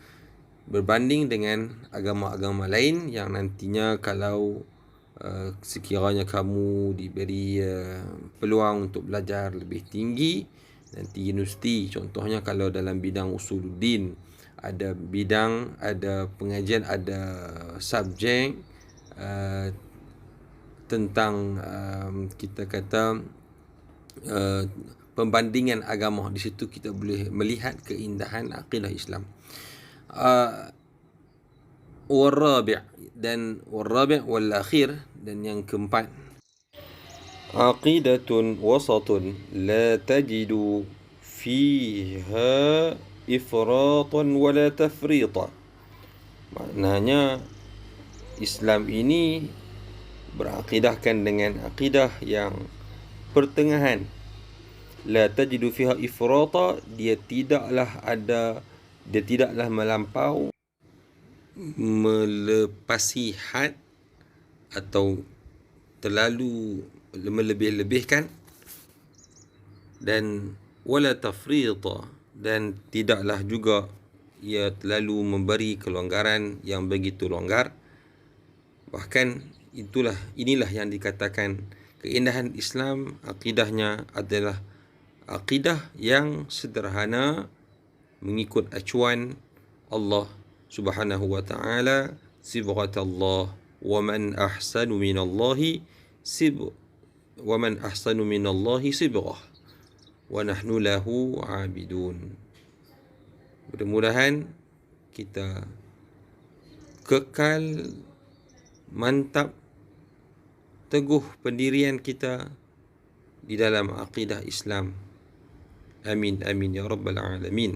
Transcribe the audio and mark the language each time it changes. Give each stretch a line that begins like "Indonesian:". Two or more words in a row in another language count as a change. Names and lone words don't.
Malay: Berbanding dengan agama-agama lain yang nantinya kalau sekiranya kamu diberi peluang untuk belajar lebih tinggi, nanti universiti, contohnya kalau dalam bidang usuluddin, ada bidang, ada pengajian, ada subjek tentang kita kata pembandingan agama. Di situ kita boleh melihat keindahan akidah Islam.
Arabic: والرابع والأخير,
Malay: dan yang keempat,
Arabic: عقيدة وسط لا تجد فيها إفراطا ولا تفريطا.
Malay: Maknanya Islam ini berakidahkan dengan akidah yang pertengahan.
Arabic: لا تجد فيها إفراطا,
Malay: dia tidaklah melampau, melepasi had atau terlalu melebih-lebihkan, dan
Arabic: ولا تفريطا,
Malay: dan tidaklah juga ia terlalu memberi kelonggaran yang begitu longgar. Bahkan inilah yang dikatakan keindahan Islam. Akidahnya adalah akidah yang sederhana, mengikut acuan Allah
Arabic: سبحانه وتعالى, صبغة الله ومن أحسن من الله صبغة ونحن له عابدون.
Malay: Mudah-mudahan kita kekal mantap teguh pendirian kita di dalam akidah Islam.
Arabic: آمين آمين يا رب العالمين.